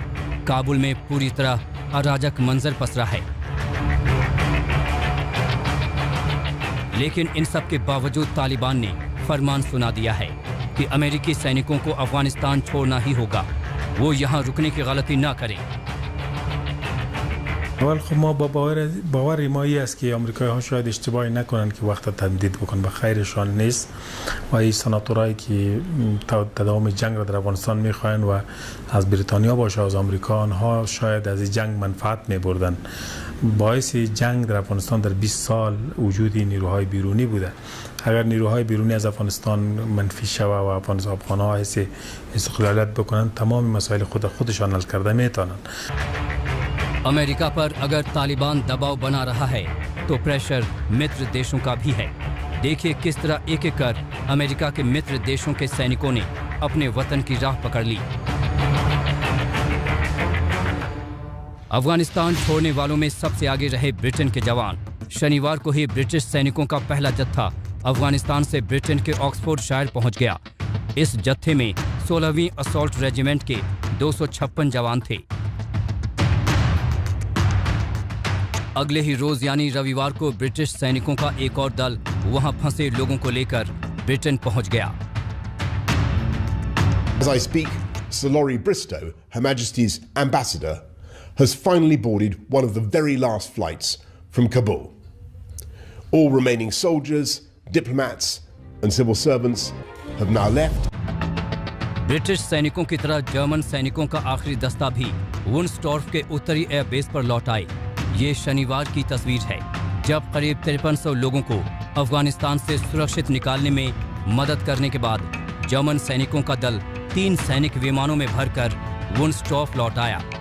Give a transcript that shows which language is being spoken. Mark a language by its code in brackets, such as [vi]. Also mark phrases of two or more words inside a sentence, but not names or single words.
[hi] काबुल में पूरी तरह अराजक मंजर पसरा है। लेकिन इन सब के बावजूद तालिबान ने फरमान सुना दिया है कि अमेरिकी सैनिकों को अफगानिस्तान छोड़ना ही होगा, वो यहाँ रुकने की गलती ना करें। [fa] اول خب ما با باور ما است که آمریکایی‌ها شاید اشتباهی نکنن که وقت تمدید بکنن، به خیرشان نیست و این سناتورایی که تداوم جنگ را در افغانستان می‌خواهند و از بریتانیا باشه از آمریکا، آنها شاید از این جنگ منفعت می‌بردن باعث جنگ در افغانستان در 20 سال وجود نیروهای بیرونی بوده. اگر نیروهای بیرونی از افغانستان منفی شوه و افغان‌ها حس استقلالیت بکنن تمام مسائل خودشان حل کرده میتونن. [hi] अमेरिका पर अगर तालिबान दबाव बना रहा है तो प्रेशर मित्र देशों का भी है। देखिए किस तरह एक एक कर अमेरिका के मित्र देशों के सैनिकों ने अपने वतन की राह पकड़ ली। अफगानिस्तान छोड़ने वालों में सबसे आगे रहे ब्रिटेन के जवान। शनिवार को ही ब्रिटिश सैनिकों का पहला जत्था अफगानिस्तान से ब्रिटेन के ऑक्सफोर्डशायर पहुंच गया। इस जत्थे में 16वीं असॉल्ट रेजिमेंट के 256 जवान थे। अगले ही रोज यानी रविवार को ब्रिटिश सैनिकों का एक और दल वहां फंसे लोगों को लेकर ब्रिटेन पहुंच गया। [en] As I speak, Sir Laurie Bristow, Her Majesty's ambassador, has finally boarded one of the very last flights from Kabul. All remaining soldiers, diplomats and civil servants have now left. [hi] ब्रिटिश सैनिकों की तरह जर्मन सैनिकों का आखिरी दस्ता भी वुंसटॉर्फ के उत्तरी एयरबेस पर लौट आए। ये शनिवार की तस्वीर है जब करीब 5300 लोगों को अफगानिस्तान से सुरक्षित निकालने में मदद करने के बाद जर्मन सैनिकों का दल 3 सैनिक विमानों में भरकर वुंसटॉर्फ लौट आया।